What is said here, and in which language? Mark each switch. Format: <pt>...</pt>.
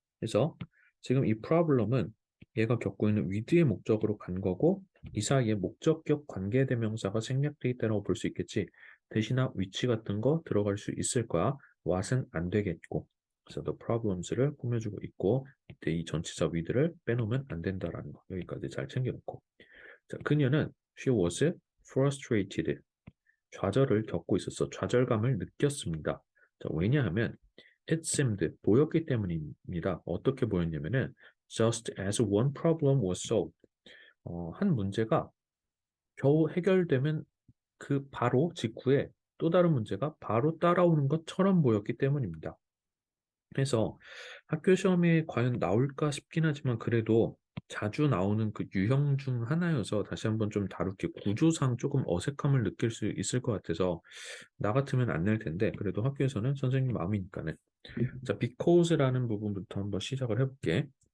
<ko>그래서 지금 이 problem은 얘가 겪고 있는 with의 목적으로 간 거고 이 사이에 목적격 관계대명사가 생략돼 있다고 볼 수 있겠지. 대신에 which 같은 거 들어갈 수 있을 거야. what은 안 되겠고. 그래서 the problems를 꾸며주고 있고 이때 이 전치사 with를 빼놓으면 안 된다라는 거. 여기까지 잘 챙겨놓고. 자, 그녀는</ko> <en>she was frustrated.</en> <ko>좌절을 겪고 있었어. 좌절감을 느꼈습니다. 자, 왜냐하면</ko> <en>it seemed</en> <ko>보였기 때문입니다. 어떻게 보였냐면은</ko> <en>just as one problem was solved.</en> <ko>한 문제가 겨우 해결되면 그 바로 직후에 또 다른 문제가 바로 따라오는 것처럼 보였기 때문입니다. 그래서 학교 시험에 과연 나올까 싶긴 하지만 그래도 자주 나오는 그 유형 중 하나여서 다시 한번 좀 다룰게 구조상 조금 어색함을 느낄 수 있을 것 같아서 나 같으면 안 낼 텐데 그래도 학교에서는 선생님 마음이니까는 자 because라는 부분부터 한번 시작을 해볼게.</ko>